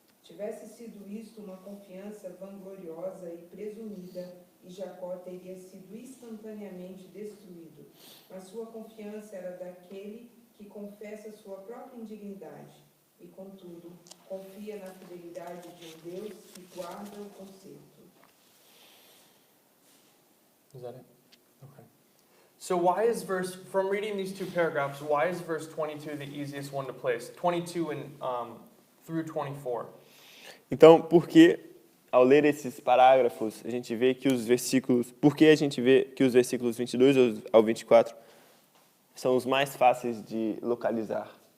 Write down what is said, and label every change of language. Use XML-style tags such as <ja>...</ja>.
<pt>Tivesse sido isto uma confiança vangloriosa e presumida, e Jacó teria sido instantaneamente destruído. Mas sua confiança era daquele que confessa sua própria indignidade, e, contudo, confia na fidelidade de um Deus que guarda o concerto.</pt> <en>Is that it? Okay. So why is from reading these two paragraphs, why is verse 22 the easiest one to place? 22 and through 24.</en> <pt>Então, por que, ao ler esses parágrafos, a gente vê que os versículos... Por que a gente vê que os versículos 22 ao 24 são os mais fáceis de localizar?</pt>